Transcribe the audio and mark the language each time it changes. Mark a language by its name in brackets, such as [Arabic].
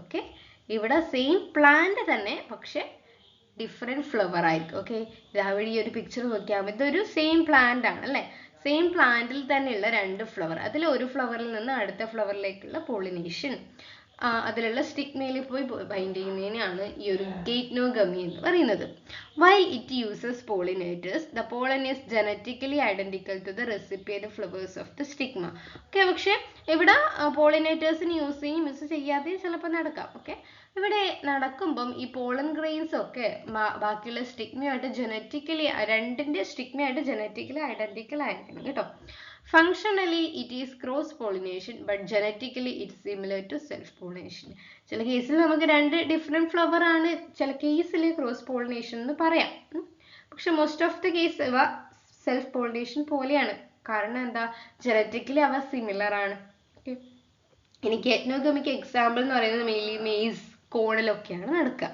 [Malayalam] Okay, ഇവിടെ same plant തന്നെ പക്ഷെ ഡിഫറെൻറ്റ് ഫ്ലവർ ആയിരിക്കും. ഓക്കെ, ഇതാവഴി ഈ ഒരു പിക്ചർ നോക്കിയാൽ മതി. ഇതൊരു സെയിം പ്ലാന്റ് ആണ് അല്ലേ. സെയിം പ്ലാന്റിൽ തന്നെയുള്ള രണ്ട് ഫ്ലവർ, അതിൽ ഒരു ഫ്ലവറിൽ നിന്ന് അടുത്ത ഫ്ലവറിലേക്കുള്ള പോളിനേഷൻ അതിലുള്ള സ്റ്റിഗ്മയിൽ പോയി ബൈൻഡ് ചെയ്യുന്നതിനാണ് ഈ ഒരു ഗെയ്റ്റ്നോഗമി എന്ന് പറയുന്നത്. [English] While it uses pollinators, the pollen is genetically identical to the recipient flowers of the stigma. [Malayalam] Okay, പക്ഷെ ഇവിടെ പോളിനേറ്റേഴ്സിന് യൂസ് ചെയ്യാതെ ചിലപ്പോൾ നടക്കാം. ഓക്കെ, ഇവിടെ നടക്കുമ്പം ഈ പോളൻ ഗ്രെയിൻസ് ഒക്കെ ബാക്കിയുള്ള സ്റ്റിഗ്മയായിട്ട് ജനറ്റിക്കലി രണ്ടിന്റെ സ്റ്റിഗ്മയായിട്ട് ജനറ്റിക്കലി ഐഡന്റിക്കൽ ആയിരിക്കണം കേട്ടോ. [English] Functionally, it is cross pollination, but genetically it's similar to self pollination. [Malayalam] ചില കേസിൽ നമുക്ക് രണ്ട് ഡിഫറെന്റ് ഫ്ലവർ ആണ്, ചില കേസിൽ ക്രോസ് പോളിനേഷൻ എന്ന് പറയാം. പക്ഷെ [English] most of the case [Malayalam] ഇവ സെൽഫ് പോളിനേഷൻ പോലെയാണ്. കാരണം എന്താ, ജനറ്റിക്കലി അവ സിമിലർ ആണ്. ഇനി ഗെയ്റ്റ്നോഗമിക്ക് എക്സാമ്പിൾ എന്ന് പറയുന്നത് മെയിൻലി മെയ്സ്, കോണിലൊക്കെയാണ് നടക്കുക.